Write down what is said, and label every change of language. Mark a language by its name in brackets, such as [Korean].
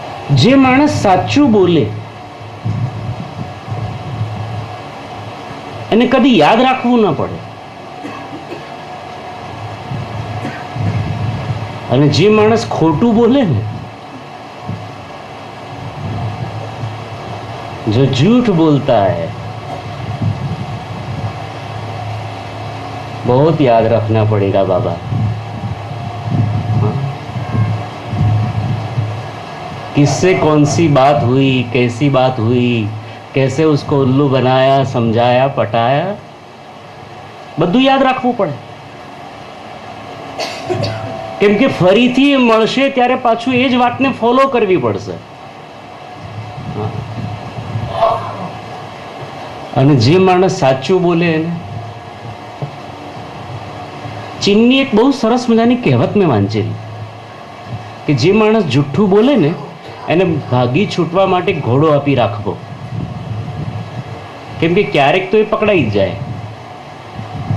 [Gujarati] જે માણસ સાચું બોલે એને કદી યાદ રાખવું ન પડે, અને જે માણસ ખોટું બોલે ને [Hindi] जो झूठ बोलता है बहुत याद रखना पड़ेगा बाबा। किससे कौन सी बात हुई, कैसी बात हुई, कैसे उसको उल्लू बनाया, समझाया, पटाया, [Gujarati] બધું યાદ રાખવું પડે। કેમ કે ફરીથી મળશે ત્યારે પાછું એ જ વાતને ફોલો કરવી પડશે। અને જે માણસ સાચું બોલે એને, ચીનની એક બહુ સરસ મજાની કહેવત મેં વાંચેલી કે જે માણસ જુઠ્ઠું બોલે ને એને ભાગી છૂટવા માટે ઘોડો આપી રાખવો, કેમ કે ક્યારેક તો એ પકડાઈ જ જાય।